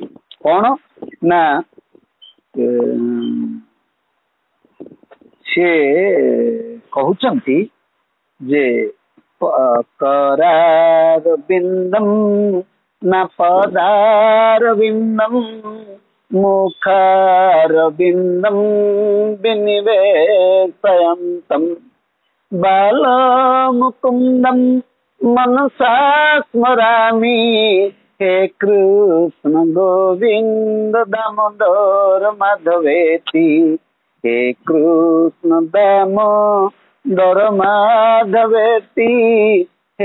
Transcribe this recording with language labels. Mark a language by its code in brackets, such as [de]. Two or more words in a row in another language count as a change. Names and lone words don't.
[or] କଣ ନା ସେ କହୁଛନ୍ତି ଯେ [sa] କରାର ବିନ୍ଦମ୍ ନା ପଦାର ବିନ୍ଦମ୍ ମୁଖାର ବିନ୍ଦମ୍ ବିନିବେଶୟନ୍ତମ୍ ବାଲମୁକୁନ୍ଦମ୍ मनसा स्मरामि हे कृष्ण गोविंद दामोदर माधवेति हे कृष्ण दामोदर माधवेति हे